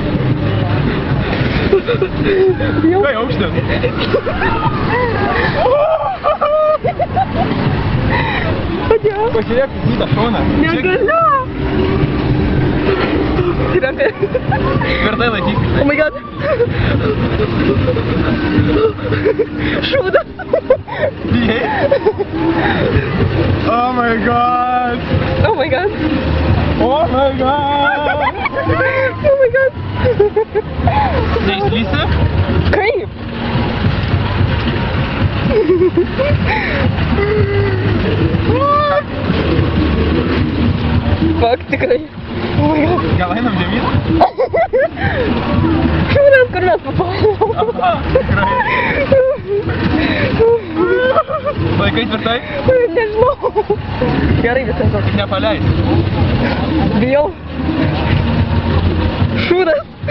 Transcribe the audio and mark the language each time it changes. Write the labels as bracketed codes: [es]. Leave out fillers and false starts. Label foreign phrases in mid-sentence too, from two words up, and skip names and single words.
[lt] Kai aukštis? Padėjo. Pažiūrėk, į tą šoną. Negaliu. Tvirtai laikyk. [en] Oh my god. [lt] Šūdas. Bijai? [en] Oh my god. Oh my god. Oh my god. Oh my god. [lt] Neišlysi? Kaip? Fuck, tikrai. [en] Oh my god. [lt] Gal einam žemyn? Šūdas, kur mes papalom? Aha, tikrai. Laikai tvirtai? Nežinau. Gerai viskas. Tik nepaleis. Bijau. Šūdas.